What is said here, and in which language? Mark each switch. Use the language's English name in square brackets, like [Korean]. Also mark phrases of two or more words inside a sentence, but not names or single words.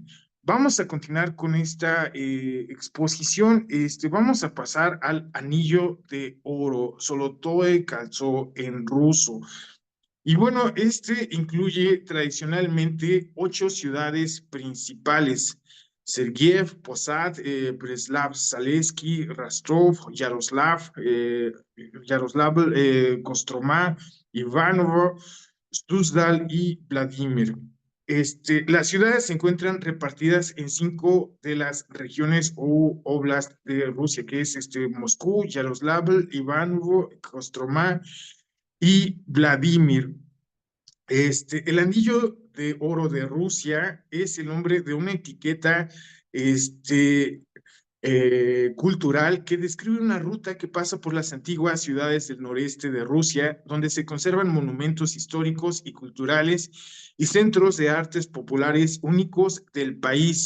[Spanish] Vamos a continuar con esta exposición. Vamos a pasar al anillo de oro, Zolotoe Kaltso en ruso. Y bueno, incluye tradicionalmente 8 ciudades principales: Sergiev, Posad, Preslav-Zalesky, Rostov, Yaroslavl, Kostromá, Ivanovo, Stuzdal y Vladimir. Las ciudades se encuentran repartidas en 5 de las regiones o oblast de Rusia, que es Moscú, Yaroslavl, Ivanovo, Kostromá y Vladimir. El anillo de oro de Rusia es el nombre de una etiqueta este, cultural que describe una ruta que pasa por las antiguas ciudades del noreste de Rusia, donde se conservan monumentos históricos y culturales y centros de artes populares únicos del país.